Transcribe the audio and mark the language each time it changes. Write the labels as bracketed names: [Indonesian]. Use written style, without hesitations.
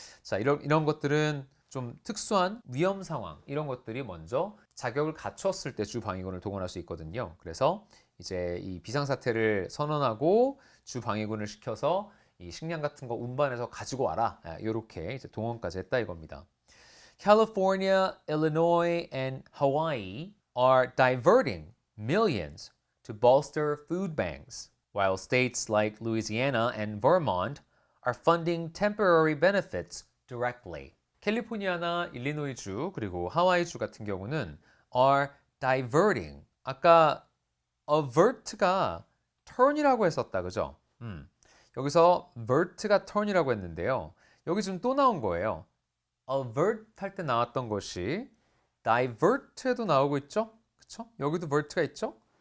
[Korean] 자, 이런 것들은 좀 특수한 위험 상황, 이런 것들이 먼저 자격을 갖췄을 때 주 방위군을 동원할 수 있거든요. 그래서 이제 이 비상사태를 선언하고 주 방위군을 시켜서 이 식량 같은 거 운반해서 가지고 와라. 이렇게 이제 동원까지 했다 이겁니다. [English] California, Illinois, and Hawaii are diverting millions to bolster food banks, while states like Louisiana and Vermont are funding temporary benefits directly. [Korean] 캘리포니아나 일리노이주 그리고 하와이주 같은 경우는 [English] are diverting. [Korean] 아까 avert가 turn이라고 했었다, 그죠? 여기서 vert가 turn이라고 했는데요. 여기 지금 또 나온 거예요. avert 할 때 나왔던 것이 divert에도 나오고 있죠? 그쵸? 여기도 vert가 있죠?